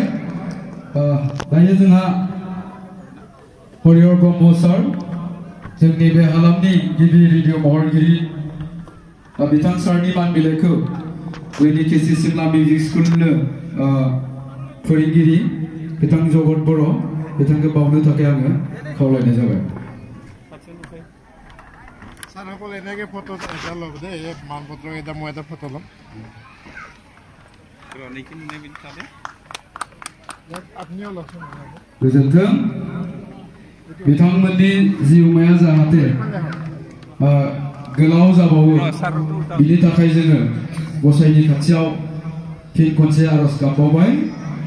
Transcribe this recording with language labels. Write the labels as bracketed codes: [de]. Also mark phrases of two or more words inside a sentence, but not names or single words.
[brx] दायो जोंहा हरिहर ब्रह्म सार, जोंनि बे हालामनि गिबि रेडिअ महरगिरि बिथां सारनि मान बिलाइखौ जोंनि केसि सिमला मिउजिक स्कुलनो फोरोंगिरि बिथां जगत बर' बिथांखौ बावनो थाखाय आङो खावलायनाय जाबाय। [as] सारসকল এনেকৈ ফটো এটা ল'ব দেই, এই মানপত্ৰ এটা মই এটা ফটো ল'ম। আপুনিও লওকচোন। [brx] गोजोन्थों। बिथांमोननि जिउमाया जाहाथे गोलाव जाबावो बिनि थाखाय जोङो गसाइनि खाथियाव फिन खनसे आरज गाबबावबाय।